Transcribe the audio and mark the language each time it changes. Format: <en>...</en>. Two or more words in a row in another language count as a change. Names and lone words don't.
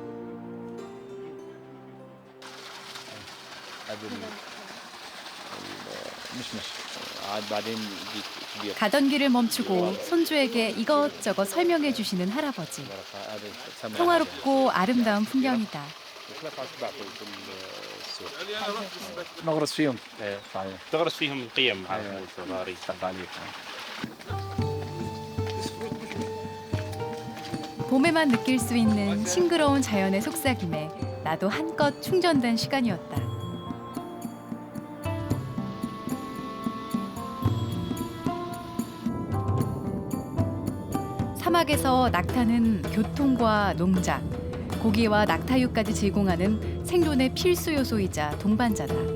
<ko>가던 길을 멈추고 손주에게 이것저것 설명해 주시는 할아버지. 평화롭고 아름다운 풍경이다.</ko> <ar>نغرس فيهم تغرس فيهم القيم</ar> <ko>봄에만 느낄 수 있는 싱그러운 자연의 속삭임에 나도 한껏 충전된 시간이었다. 사막에서 낙타는 교통과 농장, 고기와 낙타육까지 제공하는 생존의 필수 요소이자 동반자다.</ko>